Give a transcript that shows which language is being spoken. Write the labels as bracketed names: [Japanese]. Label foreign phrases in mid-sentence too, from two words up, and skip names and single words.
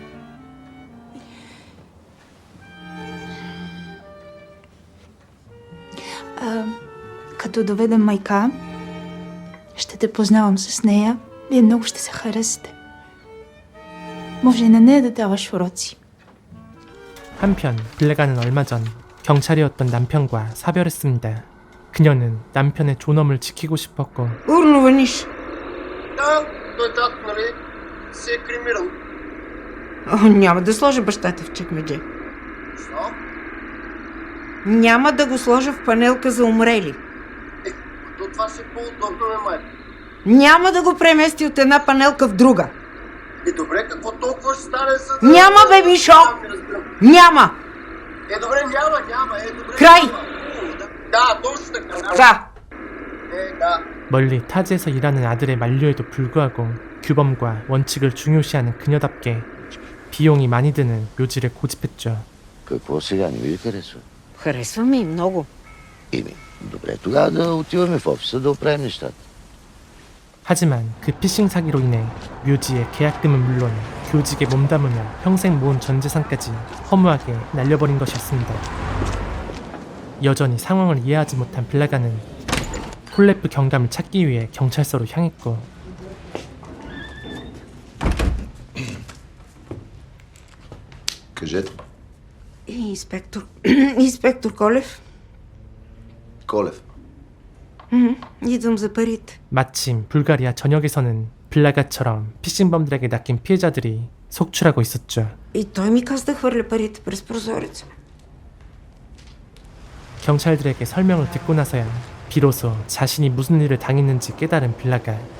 [Bulgarian] Като доведем майка, ще те познавам с нея. Вие много ще се харесате. Може и на нея да даваш уроци. [Korean] 한편 블라가는 얼마 전 경찰이었던 남편과 사별했습니다. 그녀는 남편의 존엄을 지키고 싶었고 [Bulgarian] Урнова Ниш. Да, той тато, нали, се е кремирал. О, няма да сложа бащата в чекмедже. Защо? Няма да го сложа в панелка за умрели. То това ще е по-удобно, май. Няма да го премести от една панелка в друга. Добре, какво толкова ще стане за да... Няма, бе, Мишо! Не разбирам. Няма! Добре, няма, добре. Край! Да, точно така. Да! Да. [Korean] 멀리 타지에서 일하는 아들의 만류에도 불구하고 규범과 원칙을 중요시하는 그녀답게 비용이 많이 드는 묘지를 고집했죠. [Bulgarian] Какво сега не ви ли харесва? Харесва ми много. Добре, тогава да отиваме в офиса да оправим нещата. [Korean] 하지만 그 피싱 사기로 인해 묘지의 계약금은 물론 교직에 몸담으며 평생 모은 전 재산까지 허무하게 날려버린 것이었습니다. 여전히 상황을 이해하지 못한 블라가는 폴레프 경감을 찾기 위해 경찰서로 향했고 [Bulgarian] Кажете. Инспектор Колев. Колев. Идвам за парите. [Korean] 마침 불가리아 전역에서는 블라가처럼 피싱범들에게 낚인 피해자들이 속출하고 있었죠. [Bulgarian] И той ми каза да хвърля парите през прозореца. [Korean] 경찰들에게 설명을 듣고 나서야 비로소 자신이 무슨 일을 당했는지 깨달은 블라가.